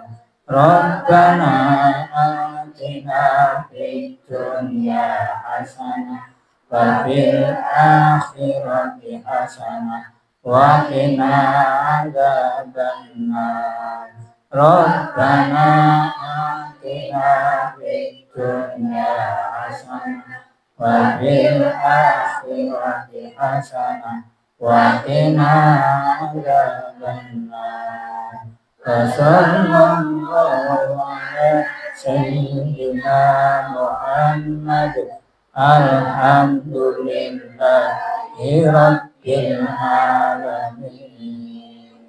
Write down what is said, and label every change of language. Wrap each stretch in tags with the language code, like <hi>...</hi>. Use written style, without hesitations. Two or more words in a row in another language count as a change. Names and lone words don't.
<ar>ربنا آتنا في الدنيا حسنة وفي الآخرة حسنة وقنا عذاب النار. ربنا آتنا في الدنيا حسنة وفي الآخرة حسنة وقنا عذاب النار. صلى الله على سيدنا محمد. الحمد لله رب العالمين.</ar>